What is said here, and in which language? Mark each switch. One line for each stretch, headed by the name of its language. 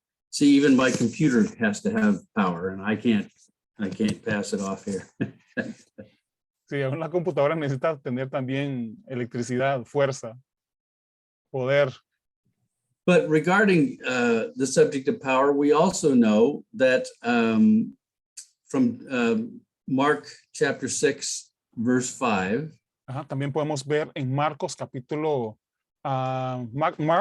English: See, even my computer has to have power and I can't pass it off here.
Spanish: Sí, aún la computadora necesita tener también electricidad, fuerza, poder.
English: But regarding the subject of power, we also know that from Mark chapter 6, verse 5.
Spanish: También podemos ver en Marcos capítulo Mark